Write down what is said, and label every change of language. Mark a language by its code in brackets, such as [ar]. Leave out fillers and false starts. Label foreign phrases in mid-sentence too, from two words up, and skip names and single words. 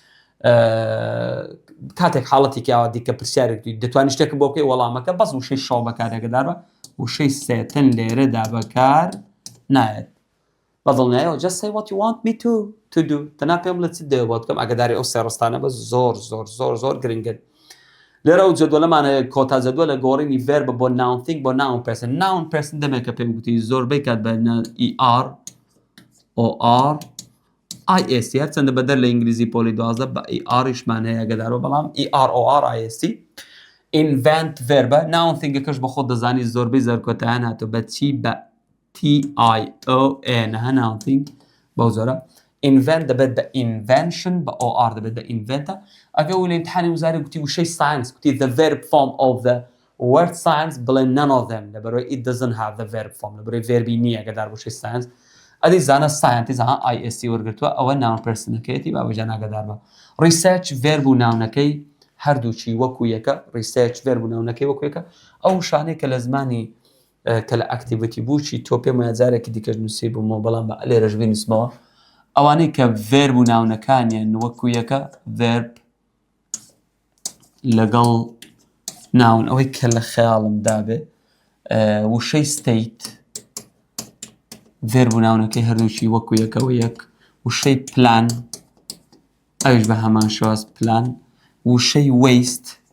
[ckb] کاتێک حاڵەتێکی ئاوا دیکە پرسیارێک دەتوانی شتێکم بۆ بکەی وەڵامەکە بەس وشەی شۆ بەکار ئاگدار بە وشەی سێتن لێرەدا بەکار نایەت بەدڵنیایەوە [en] just say what you want me to do [ckb] تەنها پێم بڵێ چیت دەوێت بۆ بکەم ئاگداری ئەو سێ ڕستانە بە زۆر زۆر زۆر زۆر گرنگن لێرە و جەدوەلەمانە کۆتا جەدوە لە گۆڕینی ڤێرب بۆ [en] noun thing [ckb] بۆ [en] noun person noun person [ckb] دەمێکە پێم گوتی زۆربەی کات بە [en] ER OR IST [ckb] هەرچەندە بەدەر لە ئینگلیزی پۆلی 12 بە ERیشمان هەیە ئاگدارەوە بەڵام [en] ER OR IST invent [ckb] ڤێربە ناون ثینگەکەش بە خۆت دەزانی زۆربەی زەرکۆتایان هاتووە بە چی بە TION هە [en] noun thing [ckb] بەو جۆرە invent دەبێت بە invention بە OR دەبێت بە inventە ئەگە و لە ئیمتحانی وزاری گوتی وشەی science گوتی the [en] verb form of the word science [ckb] بڵێ [en] none of them [ckb] لەبەرەوەی [en] it doesn't have the verb form [ckb] لەبەرەوەی ڤێربی نییە ئەگەدار وشەی science ئەدی زانە scientist IST وەرگرتووە ئەوە ناون پێرسنەکەیەتی بابەجان ئاگدار بە [en] research verb [ckb] و ناونەکەی هەردووچی وەکو یەکە [en] research verb [ckb] و ناونەکەی وەکو یەکە ئەو شانەی کە لە زمانی کە لە ئەکتیڤیتی بووچی تۆ پێم وایە جارێکی دیکەش نووسی بوومەوە بەڵام بە لێرەش بنووسمەوە ئەوانەی کە ڤێرب و ناونەکانیان وەکو یەکە ڤێرب لەگەڵ ناون ئەوەی کە لە خەیاڵم دابێ وشەی ستەیت ڤێرب و ناونەکەی هەردووچی وەکو یەکەوە یەک وشەی پلان ئەویش بە هەمان شێواز پلان وشەی وەیست